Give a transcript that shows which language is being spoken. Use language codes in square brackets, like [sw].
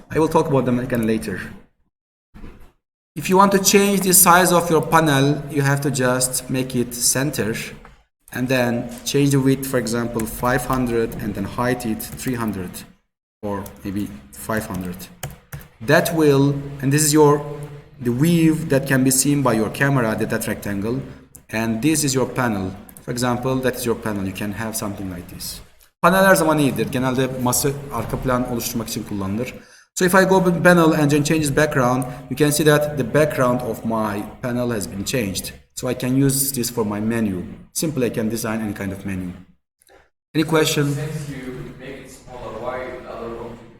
[en] I will talk about them again later. If you want to change the size of your panel, you have to just make it center and then change the width, for example, 500, and then height it 300 or maybe 500. That will, and this is the view that can be seen by your camera, that rectangle, and this is your panel. For example, that is your panel. You can have something like this. [tr] Panel her zaman iyidir. Genelde masa arka plan oluşturmak için kullanılır. [en] So if I go to panel and then change this background, you can see that the background of my panel has been changed. So I can use this for my menu. Simply I can design any kind of menu. Any question? Since you make it smaller, why the other one?